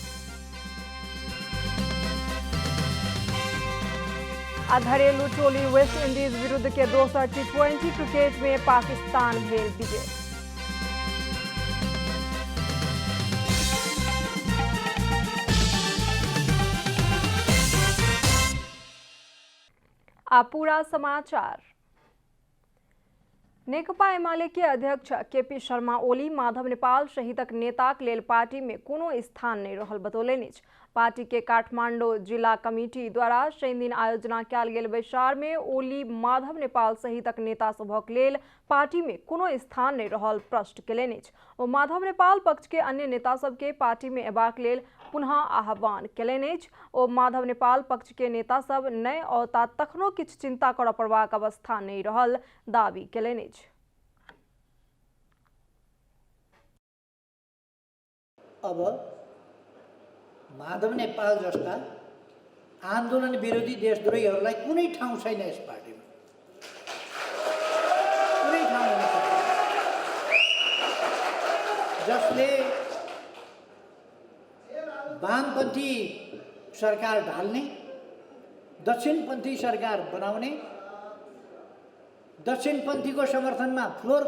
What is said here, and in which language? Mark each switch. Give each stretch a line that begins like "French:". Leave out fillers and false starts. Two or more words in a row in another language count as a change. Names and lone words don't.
Maithili: आ घरेलू टोली वेस्ट इंडीज विरुद्ध के दोसर T20 क्रिकेट में पाकिस्तान भेल विजय। पूरा समाचार। नेकपा एमाले के अध्यक्ष केपी शर्मा ओली माधव नेपाल सहितक नेताक लेल पार्टी में कोनो स्थान नहीं रहल बतौलनि अछि। पार्टी के काठमांडू जिला कमिटी द्वारा शनि दिन आयोजना कयल गेल बैसार में ओली माधव नेपाल सहितक नेता सभक लेल पार्टी में कोनो स्थान नहीं रहल प्रश्न केलनि अछि। ओ माधव नेपाल पक्ष के अन्य नेता सबके पार्टी में एबाक लेल पुनः आह्वान केलनि अछि। ओ माधव नेपाल पक्ष के नेता सब नहि औता तखनो किछु चिंता करऽ पड़बाक अवस्था नहीं रहल दावी केलनि अछि।
Nepali: अब माधव नेपाल जस्ता आन्दोलन विरोधी देशद्रोहीहरूलाई कुनै ठाउँ छैन यस पार्टीमा। कुनै ठाउँ हुन सक्दैन जसले वामपन्थी सरकार ढाल्ने, दक्षिणपन्थी सरकार बनाउने, दक्षिणपन्थीको समर्थनमा फ्लोर